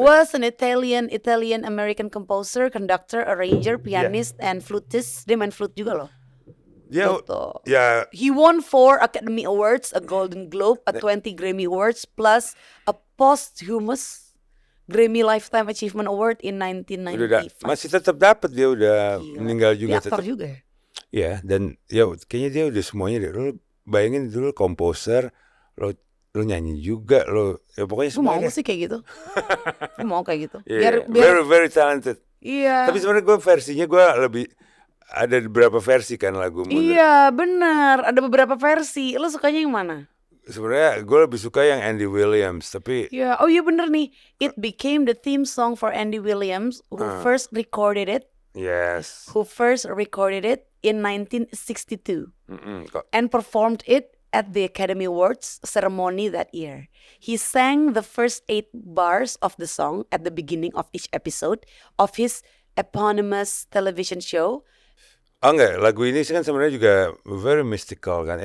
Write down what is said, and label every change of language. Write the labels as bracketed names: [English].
[English] Was an Italian American composer, conductor, arranger, pianist, and flutist. [Indonesian] Dia main flute juga loh. Ya. [English] He won 4 Academy Awards, a Golden Globe, a 20 Grammy Awards, plus a posthumous Grammy Lifetime Achievement Award in 1995. [Indonesian] Masih tetap dapat, dia udah meninggal juga. Dia aktor juga ya? Ya, dan ya kayaknya dia udah semuanya deh. Lo bayangin dulu komposer, lo nyanyi juga, ya pokoknya semuanya. Mau sih kayak gitu. Mau kayak gitu. Biar [English] very very talented. [Indonesian] Iya. Tapi sebenarnya gue versinya gue lebih ada beberapa versi kan lagu. Iya benar, ada beberapa versi. Lo sukanya yang mana? Sebenarnya gue lebih suka yang Andy Williams, tapi iya, oh iya bener nih. [English] It became the theme song for Andy Williams, who first recorded it. Yes. Who first recorded it in 1962 and performed it at the Academy Awards ceremony that year. He sang the first 8 bars of the song at the beginning of each episode of his eponymous television show. [Indonesian] Oh enggak, lagu ini sih kan sebenarnya juga [English] very mystical [Indonesian] kan.